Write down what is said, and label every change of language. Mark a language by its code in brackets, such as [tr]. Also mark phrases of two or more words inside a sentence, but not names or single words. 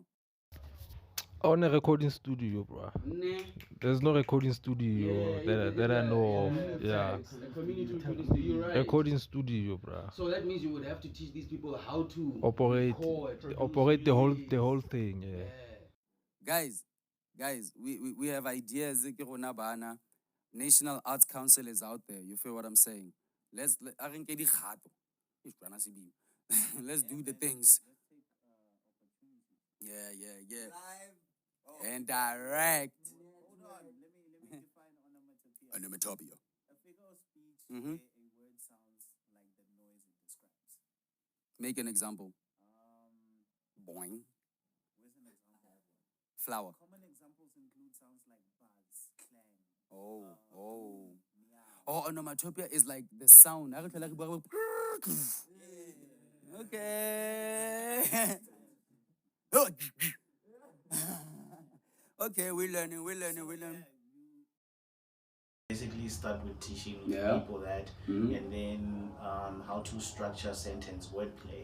[en] On a recording studio, bro. There's no recording studio that I know of. Yeah. A community recording studio, you're right. Recording studio, bro. So that means you would have to teach these people how to Operate record, produce operate music. the whole thing, yeah. Guys, we have ideas. [st] Ke rona bana. [en] National Arts Council is out there. You feel what I'm saying? [st] A re nke dikgato. Eish, bana sebini. [en] Let's do the things. Yeah. And direct. Hold on, let me define onomatopoeia. Onomatopoeia. A figure of speech Mhm. where a word sounds like the noise it describes. Make an example. Boing. Where's an example of one? Flower. Common examples include sounds like buzz, clang. Oh. Meow. Oh, onomatopoeia is like the sound. [st] Ha re tlhola re bua re- [en] Okay. Okay, we're learning. Basically start with teaching Yeah. people that, Mhm. and then how to structure sentence wordplay.